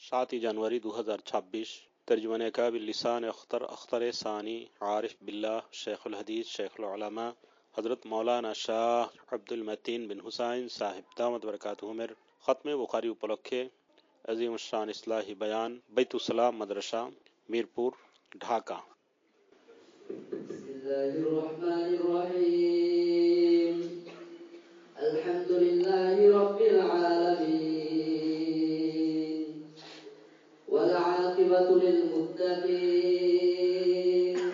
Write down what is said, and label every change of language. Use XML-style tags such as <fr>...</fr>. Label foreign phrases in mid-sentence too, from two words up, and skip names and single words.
<bn>৭ জানুয়ারি ২০২৬ তর্জুমান কাবিল লিসান আখতার সানী আরিফ বিল্লাহ শাইখুল হাদীস শাইখুল উলামা হযরত মাওলানা শাহ আব্দুল মতীন বিন হুসাইন সাহেব দামাত বারাকাতুহুমের খতম বুখারী উপলক্ষে আজীম শান ইসলাহী বয়ান বাইতুস সালাম মাদরাসা মিরপুর ঢাকা।</bn> <ar>بسم الله الرحمن الرحيم الحمد لله رب العالمين والعاقبة للمتقين</ar>